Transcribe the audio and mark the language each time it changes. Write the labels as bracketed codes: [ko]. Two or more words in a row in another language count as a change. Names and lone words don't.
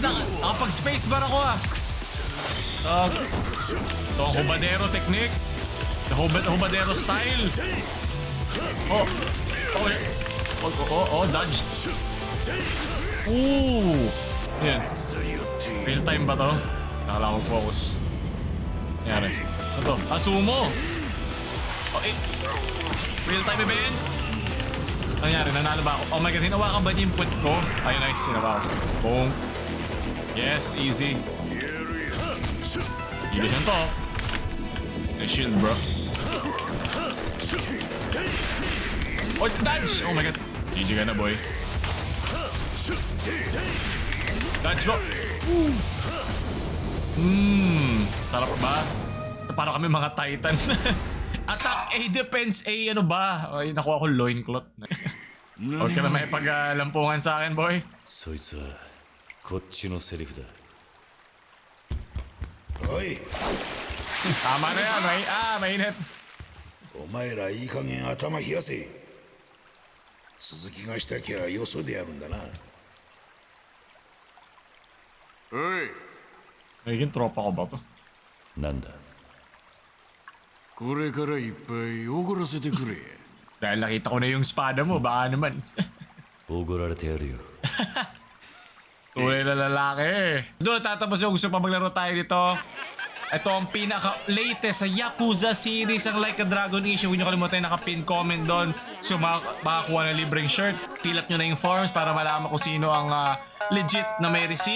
[tl] Nakapag-spacebar ako ah. Ito ang hubadero technique. [en] The hubadero style. Dodge. [tl] Ooh. Yan. [en] Real time [tl] ba to? Nakala ko focus. Nangyari. Ano to? Sumo! [en] Real time event? [tl] Nangyari, nanalo ba ako? [en] Oh my god, [tl] hinawakan ba niya yung puwet ko? Ay, nice, hinawa ko. [en] Boom. Yes, easy. Illusion to. Nice shield, bro. Oh, dodge! Oh my god. [tl] GG ka na, boy. Dodge mo! Sarap ba? Parang kami mga Titan. [en] Attack A, defense A, [tl] ano ba? Ay, nakuha ko loincloth. Huwag ka na may paglampungan sa akin, boy. [ja] そいつはこっちのセリフだおい [tl] Tama na yan, mainit. [ja] お前らいい加減頭冷やせ鈴木がしたきゃよそでやるんだなおい [tl] Nagiging tropa ko ba to? [ja] なんだこれからいっぱいおごらせてくれ [tl] Dahil nakita ko na yung espada mo, baka naman. [ja] おごられてやるよ [tl] Tunay na lalaki. Doon natatapos yung gusto pa maglaro tayo dito. Ito ang pinaka-latest sa Yakuza series, ang Like a Dragon issue. Huwag nyo kalimutan naka-pin comment doon. So makakuha ng libreng shirt. [en] Fill up [tl] nyo na yung forms para malaman kung sino ang legit na may receipt.